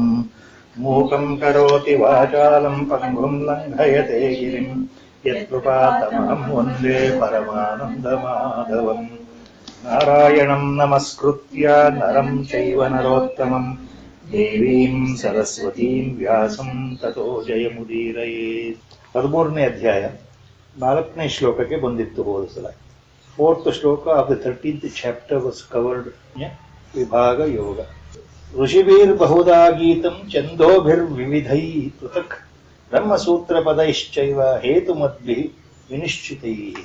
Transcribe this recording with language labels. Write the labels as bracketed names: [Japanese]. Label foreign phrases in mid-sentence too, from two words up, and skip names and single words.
[Sanskrit] मूकं करोति वाचालं पङ्गुं लङ्घयते गिरिं यत्कृपातमहं वन्दे परमानन्दमाधवम्। नारायणं नमस्कृत्य नरं चैव नरोत्तमं देवीं सरस्वतीं व्यासं ततो जयमुदीरयेत्। [Kannada] 13ನೇ ಅಧ್ಯಾಯ 4ನೇ ಶ್ಲೋಕಕ್ಕೆ ಬಂದಿತ್ತು ಹೋದ ಸಲ. [English] 4th ಶ್ಲೋಕ of the 13th chapter was covered. [Kannada] ವಿಭಾಗ ಯೋಗ. [Sanskrit] ಋಷಿಭಿರ್ಬಹುಧಾ ಗೀತಂ ಛಂದೋಭಿರ್ವಿವಿಧೈ ಪೃಥಕ್ ಬ್ರಹ್ಮಸೂತ್ರಪದೈಶ್ಚೈವ ಹೇತುಮದ್ಭಿಃ ವಿನಿಶ್ಚಿತೈಃ.